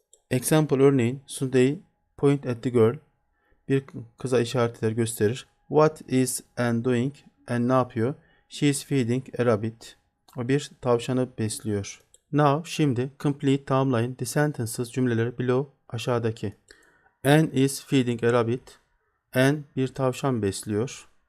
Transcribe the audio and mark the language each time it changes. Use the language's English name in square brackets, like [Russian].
[English] Example örneğin, Sunday point at the girl, [Turkish] bir kıza işaretler gösterir. [English] What is Anne doing? [Turkish] Anne ne yapıyor? [English] She is feeding a rabbit. [Turkish] O bir tavşanı besliyor. [English] Now, şimdi, complete, tamamlayın. The sentences, cümleleri below, aşağıdaki. Anne is feeding a rabbit. [Turkish] Anne bir tavşan besliyor.